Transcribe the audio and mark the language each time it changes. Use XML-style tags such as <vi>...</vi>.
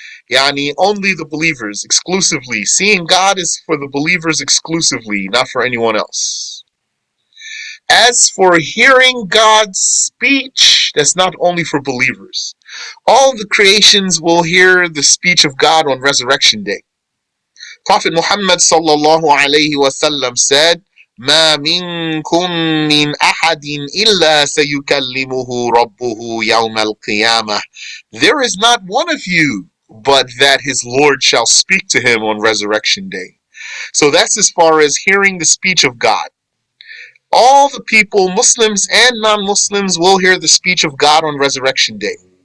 <en>Yani, only the believers, exclusively. Seeing God is for the believers exclusively, not for anyone else. As for hearing God's speech, that's not only for believers. All the creations will hear the speech of God on Resurrection Day. Prophet Muhammad sallallahu alayhi wasallam said,</en> <ar>ما منكم من أحد إلا سيكلمه ربه يوم القيامة.</ar> <en>There is not one of you but that his Lord shall speak to him on Resurrection Day. So that's as far as hearing the speech of God. All the people, Muslims and non-Muslims, will hear the speech of God on Resurrection Day.</en>